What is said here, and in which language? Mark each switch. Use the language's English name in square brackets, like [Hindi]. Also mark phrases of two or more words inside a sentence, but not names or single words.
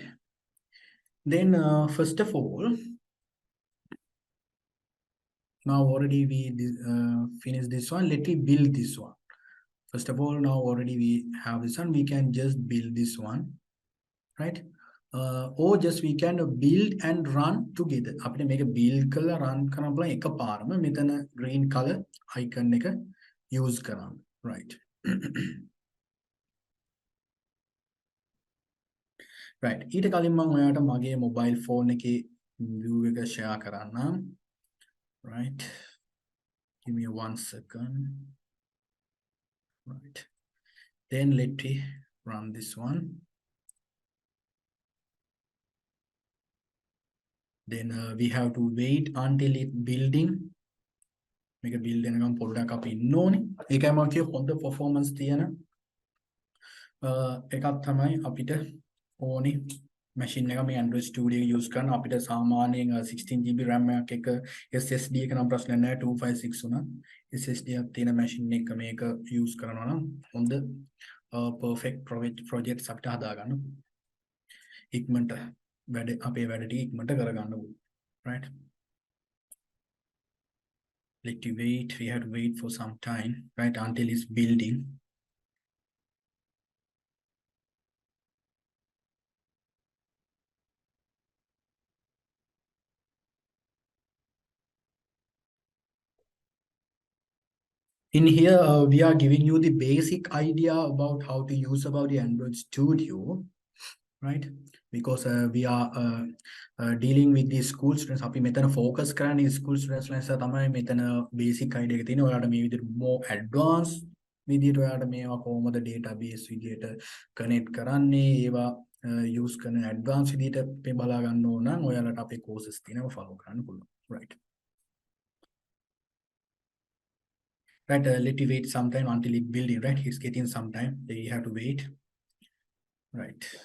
[English] Then first of all, now already we finished this one. Let me build this one. First of all, now already we have this one. We can just build this one, right? Or just we can build and run together. After make a build color run [Sinhala] කරන්න බලන්න එකපාරම මෙතන [English] green color icon එක use කරන්න, right? right. [Sinhala] ඊට කලින් මම ඔයාලට මගේ [English] mobile phone [Sinhala] එකේ view එක share කරන්නම්. [English] Right. Give me 1 second. Right. Then let me run this one. Then we have to wait until it building. Make a build and [Sinhala] පොඩ්ඩක් අපි ඉන්න ඕනේ. ඒකයි මම කිය හොඳ performance තියෙන එකක් තමයි අපිට ඕනේ machine එක මේ Android Studio use කරන අපිට සාමාන්‍යයෙන් [English] 16GB RAM [Sinhala] එකක් එක SSD එක නම් ප්‍රශ්න නැහැ 256 උනා SSD එකක් තියෙන machine එක මේක use කරනවා නම් හොඳ [English] perfect projects [Sinhala] අපිට හදා ගන්න ඉක්මනට වැඩ අපේ වැඩ ටික ඉක්මනට කරගන්න ඕනේ, right? [English] Let you wait. We have to wait for some time, right, until it's building. In here, we are giving you the basic idea about how to use about the Android Studio, right? Because we are dealing with the school students. [Sinhala] අපි මෙතන focus කරන්නේ [English] school students [Sinhala] ලෙස තමයි මෙතන [English] basic idea [Sinhala] එක තියෙනවා. ඔයාලට මේ විදිහට [English] more advanced [Sinhala] විදිහට ඔයාලට මේවා කොහොමද database විදිහට connect කරන්නේ ඒවා use කරන advanced විදිහට මේ බලා ගන්න ඕන නම් ඔයාලට අපේ courses තියෙනවා follow කරන්න පුළුවන්. [English] Right. Right, let you wait some time until it building, right? It's getting some time. Then you have to wait. Right.